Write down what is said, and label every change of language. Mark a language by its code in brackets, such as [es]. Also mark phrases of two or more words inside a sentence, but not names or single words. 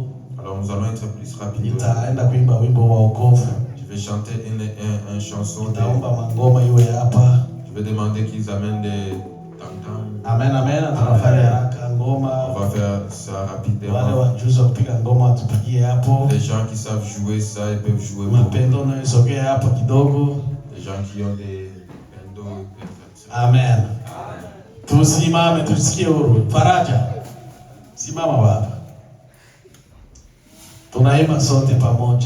[fr] Alors nous allons être plus rapides. [sw] Nitaenda kuimba wimbo wa wokovu. [fr] Je vais chanter une chanson. [sw] Nitaomba mangoma iwe hapa. [fr] Je vais demander qu'ils amènent des tam-tams. Amen, amen. [sw] Tunafanya haraka ngoma. [fr] On va faire ça [sw] Wale [fr] rapidement. [sw] wajuzi wa kupiga ngoma tupigie hapo. [fr] Les gens qui savent jouer ça, ils peuvent jouer. [sw] Mapendo na isogee hapo kidogo. [fr] Les gens qui ont des pendos. [sw] Amen. Tusimame tusikie huru. Faraja. Simama baba. Tunaimba sote pamoja.